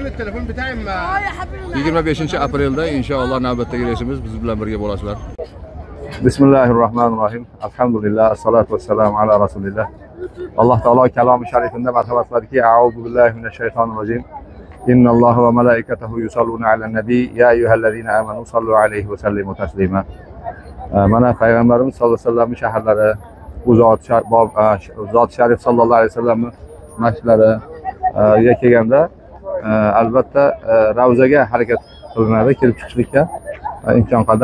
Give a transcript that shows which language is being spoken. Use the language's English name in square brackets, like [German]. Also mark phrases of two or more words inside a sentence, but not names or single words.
[Uzbek] 25-aprelda inshaalloh navbatdagi reysimiz biz bilan birga bo'lasizlar. [Arabic] بسم الله الرحمن الرحيم. الحمد لله، والصلاة والسلام على رسول الله. [Uzbek] Alloh taolo kalomi sharifida marhamat qiladiki, [Arabic] أعوذ بالله من الشيطان الرجيم. إن الله وملائكته يصلون على النبي يا أيها الذين آمنوا صلوا عليه وسلموا تسليما. [Uzbek] Mana payg'ambarimiz [Arabic] صلى الله عليه وسلم [Uzbek] shaharlari, bu zot sharif [Arabic] صلى الله عليه وسلم [Uzbek] masjidlariga kelganda albatta Ravzaga harakat qilinadi, kelib chiqishlikka imkon qadar.